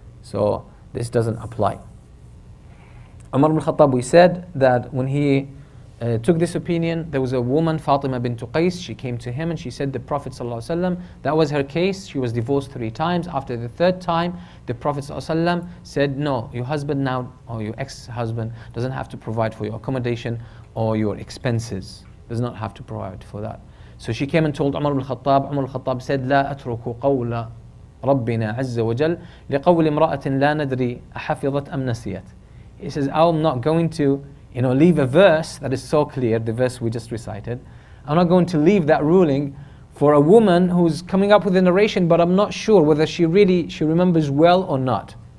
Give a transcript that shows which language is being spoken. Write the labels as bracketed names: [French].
[English] So this doesn't apply. Umar ibn Khattab, we said that when he took this opinion, there was a woman, Fatima bint Qais, she came to him and she said the Prophet ﷺ, that was her case, she was divorced 3 times. After the 3rd time, the Prophet ﷺ said, no, your husband now, or your ex-husband, doesn't have to provide for your accommodation or your expenses. Does not have to provide for that. So she came and told Umar ibn Khattab. Umar ibn Khattab said, [Arabic] لا أترك قول ربنا عز وجل لقول امرأة لا ندري أحفظت أم نسيت. [English] He says, I'm not going to leave a verse that is so clear, the verse we just recited. I'm not going to leave that ruling for a woman who's coming up with a narration, but I'm not sure whether she remembers well or not.